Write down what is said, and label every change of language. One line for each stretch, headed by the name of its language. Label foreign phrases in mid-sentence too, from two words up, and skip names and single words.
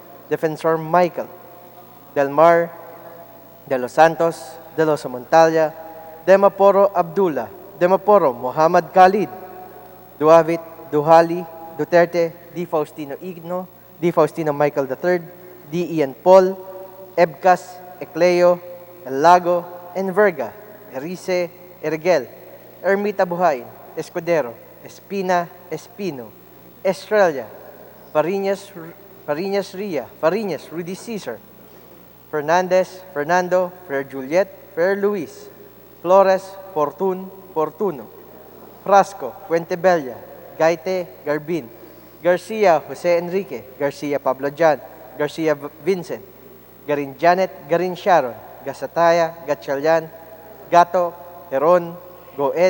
English: Defensor Michael, Del Mar, De Los Santos, De Los Montalia, Demaporo Abdullah, Demaporo Muhammad Khalid, Duavit Duhali Duterte, D. Faustino Igno, D. Faustino Michael III, D. Ian Paul, Ebcas Ecleo, El Lago, Enverga, Erice, Ergel, Ermita Buhayin, Escudero, Espina, Espino, Estrella, Fariñas Ria, Fariñas Rudy Caesar, Fernandez, Fernando, Fer Juliet, Fer Luis, Flores, Fortuno, Frasco, Fuentebella, Gaite, Garbin, Garcia, Jose Enrique, Garcia Pablo Jan, Garcia Vincent, Garin Janet, Garin Sharon, Gasataya, Gatchalian, Gato, Heron, Goed,